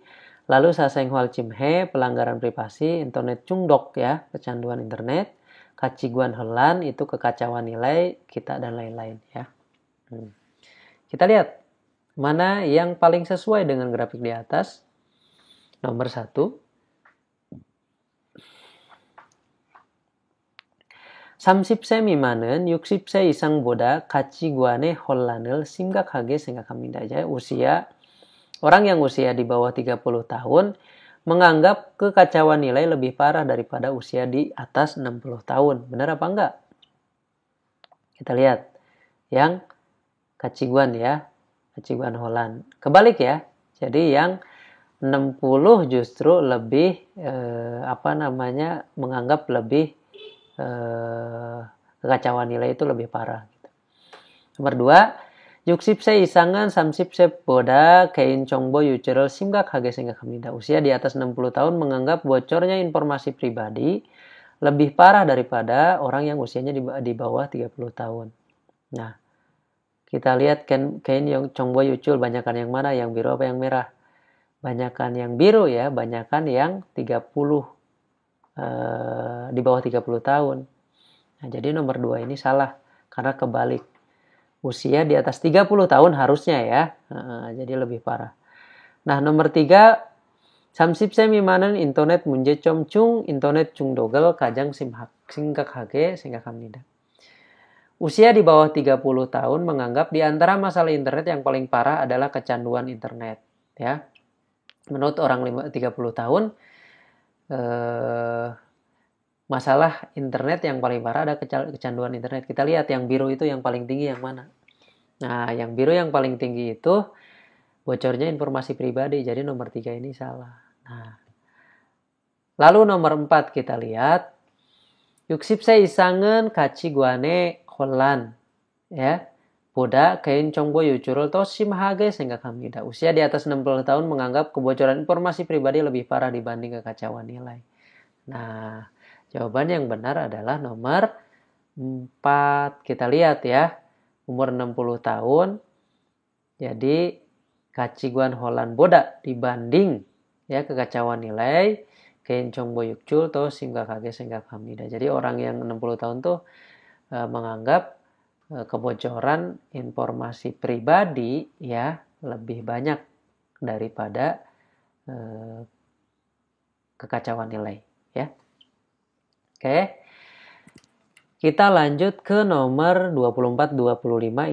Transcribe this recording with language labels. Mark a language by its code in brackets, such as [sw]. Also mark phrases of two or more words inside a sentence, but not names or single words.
[id] Lalu [ko] 사생활 침해, [id] pelanggaran privasi, [ko] 인터넷 중독 [id] ya, kecanduan internet. [ko] 가치관 혼란, [id] itu kekacauan nilai kita dan lain-lain ya. Kita lihat mana yang paling sesuai dengan grafik di atas. Nomor 1. [ko] 삼십세 미만은 60세 이상보다 가치관의 혼란을 심각하게 생각합니다. [id] Orang yang usia di bawah 30 tahun menganggap kekacauan nilai lebih parah daripada usia di atas 60 tahun. Benar apa enggak? Kita lihat. Yang kaciguan ya. [ko] 가치관 혼란. [id] Kebalik ya. Jadi yang 60 justru lebih menganggap lebih kekacauan nilai itu lebih parah. Nomor 2, [ko] 60세 이상은 30세보다 개인 정보 유출을 심각하게 생각합니다. [id] Usia di atas 60 tahun menganggap bocornya informasi pribadi lebih parah daripada orang yang usianya di bawah 30 tahun. Nah, kita lihat kein yang [ko] 정보 유출 [id] banyakan yang mana? Yang biru apa yang merah? Banyakan yang biru ya, banyakan yang 30 di bawah 30 tahun. Nah, jadi nomor 2 ini salah karena kebalik. Usia di atas 30 tahun harusnya ya. Jadi lebih parah. Nah, nomor 3, [ko] 30세 미만은 인터넷 문제점 중 인터넷 중독을 가장 심각하게 생각합니다. [id] Usia di bawah 30 tahun menganggap di antara masalah internet yang paling parah adalah kecanduan internet ya. Menurut orang 30 tahun masalah internet yang paling parah ada kecanduan internet. Kita lihat yang biru itu yang paling tinggi yang mana. Nah, yang biru yang paling tinggi itu bocornya informasi pribadi. Jadi nomor 3 ini salah. Nah, lalu nomor 4 kita lihat. [ko] 60세 이상은 가치관의 혼란 ya. 보다 개인 정보 유출을 더 심하게 생각합니다. [id] Usia di atas 60 tahun menganggap kebocoran informasi pribadi lebih parah dibanding kekacauan nilai. Nah, jawaban yang benar adalah nomor 4. Kita lihat ya. Umur 60 tahun. Jadi [ko] 가치관 혼란 보다 [id] dibanding ya kekacauan nilai [ko] 개인 정보 유출 더 심각하게 생각합니다. [id] Jadi orang yang 60 tahun tuh menganggap kebocoran informasi pribadi ya lebih banyak daripada kekacauan nilai ya. Oke. Kita lanjut ke nomor 24 25.